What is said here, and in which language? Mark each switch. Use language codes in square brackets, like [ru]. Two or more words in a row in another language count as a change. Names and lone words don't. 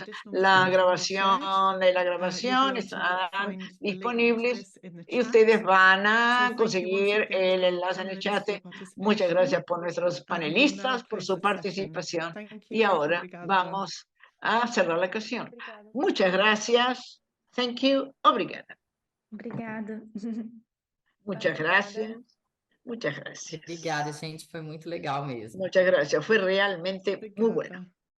[es] La grabación están disponibles y ustedes van a conseguir el enlace en el chat. Muchas gracias por nuestros panelistas, por su participación. Y ahora vamos a cerrar la ocasión. Muchas gracias. [en] Thank you. [pt] Obrigada. Obrigada. [es] Muchas gracias. Muchas gracias. [pt] Obrigada, gente. Foi muito legal mesmo. [es] Muchas gracias. Fue realmente muy bueno.